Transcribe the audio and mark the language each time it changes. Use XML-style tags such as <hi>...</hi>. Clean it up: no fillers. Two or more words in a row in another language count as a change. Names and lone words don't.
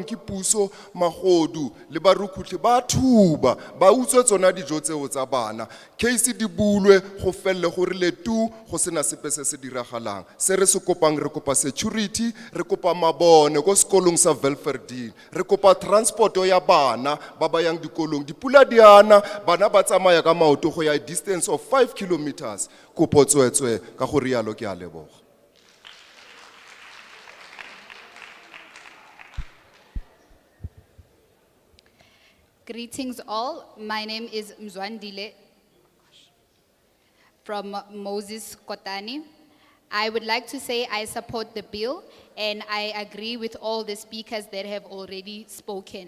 <tn>ke puso magodu le barukhutlhi ba thuba ba utswe tsona dijo tseo tsa bana case di bulwe go felle gore le tu go sena sepe se se diragalang se re se kopang re kopa security re kopa mabone go sekolong sa Belferdine re kopa transporto ya bana ba ba yang dikolong dipula diana bana ba tsamaya ka maoto go ya</tn> <en>distance of 5 kilometers</en> <tn>kopo tswetswe ka go rialo ke a leboga.</tn> <en>Greetings all. My name is Mzwandile from Moses Kotani. I would like to say I support the bill and I agree with all the speakers that have already spoken.</en>